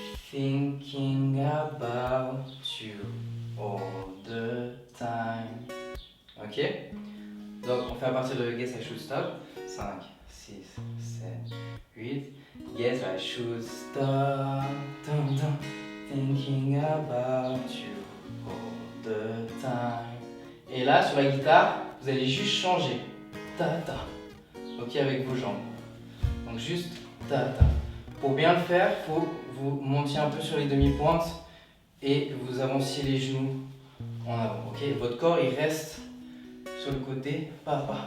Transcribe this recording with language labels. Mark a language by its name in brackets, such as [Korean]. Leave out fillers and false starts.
[English] thinking about you all the time. Ok? [French] Donc on fait à partir de [English] Guess I Should Stop. [French] 5, 6, 7, 8. [English] Guess I should stop dun, dun, thinking about you all the time. [French] Et là sur la guitare, vous allez juste changer. Ta ta. Ok, avec vos jambes. Donc juste ta ta. Pour bien le faire, il faut que vous montiez un peu sur les demi-pointes et que vous avanciez les genoux en avant. Ok, votre corps il reste sur le côté, pas.